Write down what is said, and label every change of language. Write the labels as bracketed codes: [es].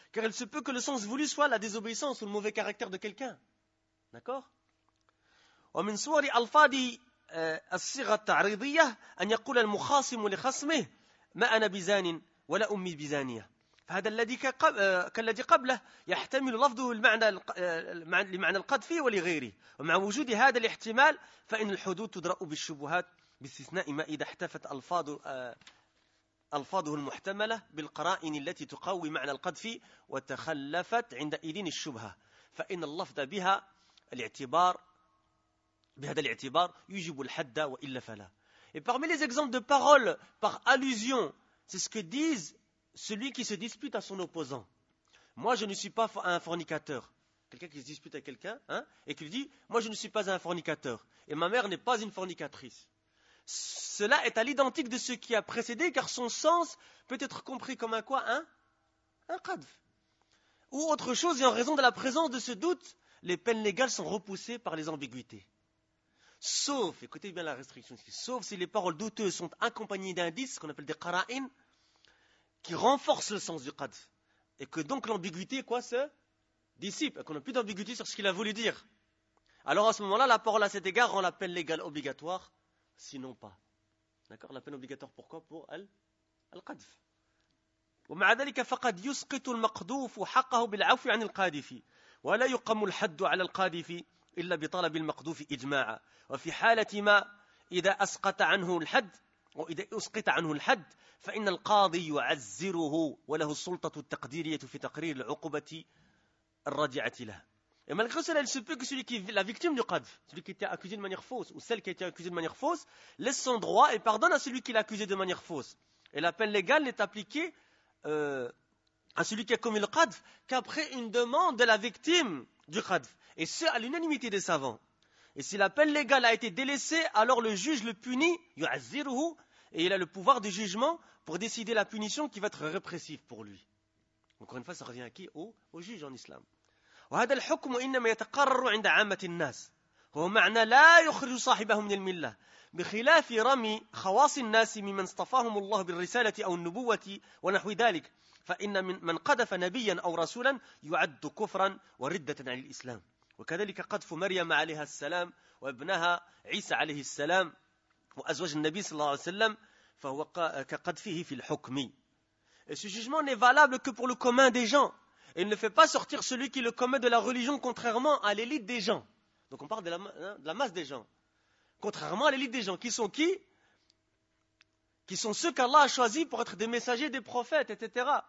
[fr] Car il se peut que le sens voulu soit la désobéissance ou le mauvais caractère de quelqu'un. D'accord ? [ar] ومن صور ألفاظ الصيغة التعريضية أن يقول المخاصم لخصمه: ما أنا بزان ولا أمي بزانية. فهذا الذي كالذي قبله يحتمل لفظه لمعنى القذف ولغيره. ومع وجود هذا الاحتمال فإن الحدود تدرأ بالشبهات باستثناء ما إذا احتفت ألفاظه المحتملة بالقرائن التي تقوي معنى القذف وتخلفت عندئذ الشبهة. فإن اللفظ بهذا الاعتبار يجب الحد وإلا فلا. [fr] Et parmi les exemples de paroles par allusion, c'est ce que disent celui qui se dispute à son opposant. Moi, je ne suis pas un fornicateur. Quelqu'un qui se dispute à quelqu'un, hein, et qui lui dit: moi, je ne suis pas un fornicateur. Et ma mère n'est pas une fornicatrice. Cela est à l'identique de ce qui a précédé, car son sens peut être compris comme un quoi, hein? Un qadf. Ou autre chose, et en raison de la présence de ce doute, les peines légales sont repoussées par les ambiguïtés. Sauf, écoutez bien la restriction ici, sauf si les paroles douteuses sont accompagnées d'indices, ce qu'on appelle des qara'in, qui renforcent le sens du qadf. Et que donc l'ambiguïté, quoi, se dissipe, et qu'on n'a plus d'ambiguïté sur ce qu'il a voulu dire. Alors à ce moment-là, la parole à cet égard rend la peine légale obligatoire, sinon pas. D'accord ? La peine obligatoire, pourquoi ? Pour al-qadf. [ar] ومع ذلك فقد يسقط المقذوف حقه بالعفو عن القاذف ولا يقم الحد على القاذف إلا بطلب المقذوف إجماعا وفي حالة ما إذا أسقط عنه الحد وإذا أسقط عنه الحد فإن القاضي يعزره وله السلطة التقديرية في تقرير العقوبة الرادعة له. [fr] Et malgré cela, il se peut que celui qui est la victime du qadf, celui qui était accusé de manière fausse, ou celle qui a été accusée de manière fausse, laisse son droit et pardonne à celui qui l'a accusé de manière fausse. Et la peine légale n'est appliquée à celui qui a commis le qadf qu'après une demande de la victime du qadf, et ce à l'unanimité des savants. Et si la peine légale a été délaissée, alors le juge le punit, yu'azziruhu, et il a le pouvoir de jugement pour décider la punition qui va être répressive pour lui. Encore une fois, ça revient à qui ? Au juge en islam. [ar] وهذا الحكم إنما يتقرر عند عامة الناس هو معنى لا يخرج صاحبهم من الملة بخلاف رمي خواص الناس ممن اصطفاهم الله بالرسالة أو النبوة ونحو ذلك فإن من قذف نبيا أو رسولا يعد كفرا وردة عن الإسلام وكذلك قذف مريم عليها السلام وابنها عيسى عليه السلام وأزواج النبي صلى الله عليه وسلم فهو كقذفه في الحكم. [fr] Et ce jugement n'est valable que pour le commun des gens. Et il ne fait pas sortir celui qui le commet de la religion, contrairement à l'élite des gens. Donc on parle de la masse des gens. Contrairement à l'élite des gens, qui sont qui ? Qui sont ceux qu'Allah a choisis pour être des messagers, des prophètes, etc.